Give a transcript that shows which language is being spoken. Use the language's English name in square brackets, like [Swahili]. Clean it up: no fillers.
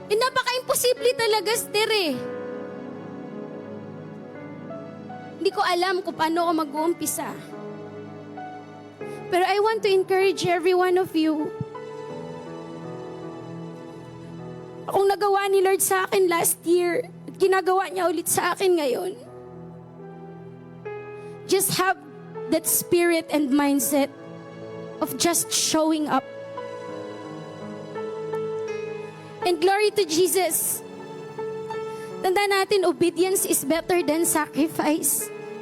[Filipino] Napaka-imposible talaga, Esther eh. Hindi ko alam kung paano ako mag-uumpisa. [English] Pero I want to encourage every one of you. [Filipino] Akong nagawa ni Lord sa akin [English] last year, [Filipino] at ginagawa niya ulit sa akin ngayon. [English] Just have that spirit and mindset of just showing up. And glory to Jesus. [Filipino] Tandaan natin, [English] obedience is better than sacrifice.